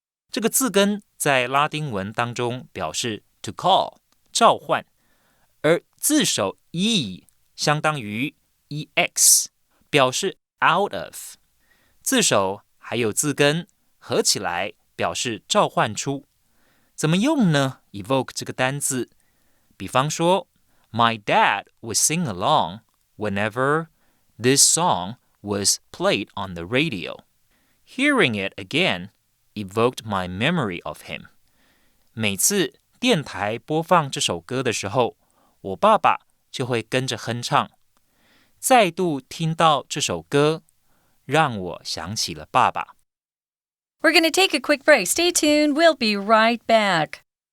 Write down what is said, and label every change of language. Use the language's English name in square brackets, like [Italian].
[Chinese] 这个字根在拉丁文当中表示 [English] to call [Chinese] 召唤，而字首 e 相当于 ex 表示 [English] out of， [Chinese] 字首还有字根合起来表示召唤出。怎么用呢？ [English] evoke [Chinese] 这个单字，比方说 [English] My dad would sing along whenever this song was played on the radio. Hearing it again evoked my memory of him. [Chinese] 每次电台播放这首歌的时候，我爸爸就会跟着哼唱。再度听到这首歌，让我想起了爸爸。 [English] We're going to take a quick break. Stay tuned. We'll be right back.